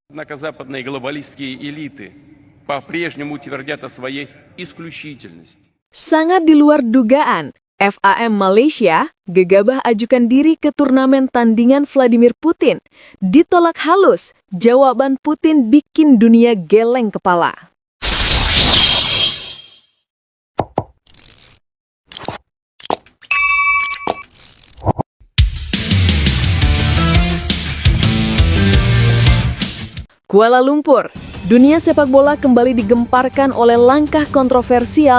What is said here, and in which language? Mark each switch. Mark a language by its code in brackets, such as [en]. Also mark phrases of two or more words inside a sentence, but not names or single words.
[ru] однако западные глобалистские элиты по-прежнему твердят о своей исключительности. [id] Sangat di luar dugaan, FAM Malaysia gegabah ajukan diri ke turnamen tandingan Vladimir Putin. Ditolak halus, jawaban Putin bikin dunia geleng kepala. Kuala Lumpur, dunia sepak bola kembali digemparkan oleh langkah kontroversial